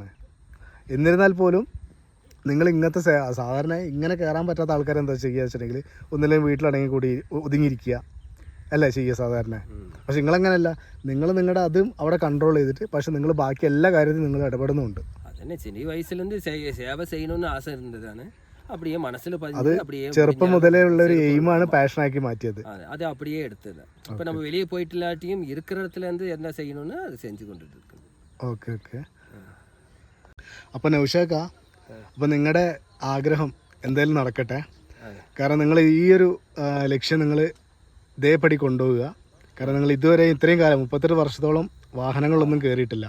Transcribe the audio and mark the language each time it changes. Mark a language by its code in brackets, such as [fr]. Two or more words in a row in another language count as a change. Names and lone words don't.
[ml] എന്നിരുന്നാൽ പോലും നിങ്ങൾ ഇങ്ങനത്തെ സാധാരണ ഇങ്ങനെ കയറാൻ പറ്റാത്ത ആൾക്കാർ എന്താ ചെയ്യുക വെച്ചിട്ടുണ്ടെങ്കിൽ ഒന്നില്ലെങ്കിൽ വീട്ടിലടങ്ങി കൂടി ഒതുങ്ങിയിരിക്കുക അല്ലേ ചെയ്യുക സാധാരണ. പക്ഷെ നിങ്ങളങ്ങനെയല്ല, നിങ്ങൾ നിങ്ങളുടെ അതും അവിടെ കൺട്രോൾ ചെയ്തിട്ട് പക്ഷെ നിങ്ങൾ ബാക്കി എല്ലാ കാര്യത്തിലും നിങ്ങൾ ഇടപെടുന്നുണ്ട്. അതന്നെ, ചെറിയ വയസ്സിലെന്ത് സേവ ചെയ്യണമെന്ന് ആശ ഇരുന്നതാണ്. [ta] அப்படியே மனசில் [ml] அது ചെറുപ്പം മുതലേ ഉള്ള ഒരു എയിമാണ് പാഷനാക്കി മാറ്റിയത്. [ta] அது அப்படியே எடுத்தது. இப்போ நம்ம வெளியே போயிட்டு இல்லாட்டியும் இருக்கிற இடத்துல இருந்து என்ன செய்யணும்னு அது செஞ்சு கொண்டுட்டு இருக்கு. [ml] ഓക്കെ ഓക്കെ. അപ്പോൾ നൗഷാദ്, അപ്പോൾ നിങ്ങളുടെ ആഗ്രഹം എന്തായാലും നടക്കട്ടെ. കാരണം നിങ്ങൾ ഈ ഒരു ലക്ഷ്യം നിങ്ങൾ ഇതേപടി കൊണ്ടുപോവുക. കാരണം നിങ്ങൾ ഇതുവരെ ഇത്രയും കാലം 38 വർഷത്തോളം വാഹനങ്ങളൊന്നും കയറിയിട്ടില്ല.